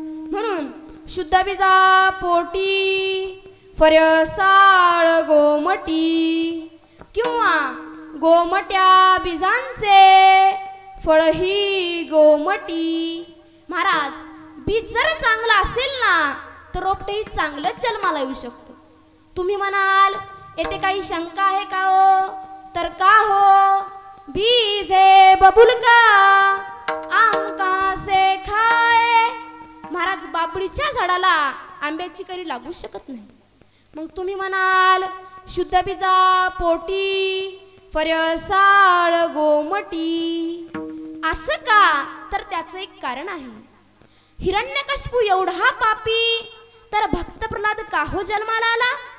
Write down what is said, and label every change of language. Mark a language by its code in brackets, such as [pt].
[mr] म्हणून शुद्ध बीजा पोटी फरसाळ गोमटी किंवा गोमट्या बीजांचे फळही गोमटी. महाराज, बीज जर चांगलं असेल ना तर रोपटेही चांगलंच जन्माला येऊ शकतं. तुम्ही म्हणाल येथे काही शंका आहे का हो? तर का हो, [hi] बीज है बबुल का आम कहां से खाए. [mr] महाराज, बाबळीच्या झाडाला आंब्याची करी लागू शकत नाही. मग तुम्ही म्हणाल शुद्ध बीजा पोटी फरसाळ गोमटी, असं का? तर त्याचं एक कारण आहे. हिरण्यकश्यपू एवढा पापी तर भक्त प्रल्हाद का हो जन्माला आला?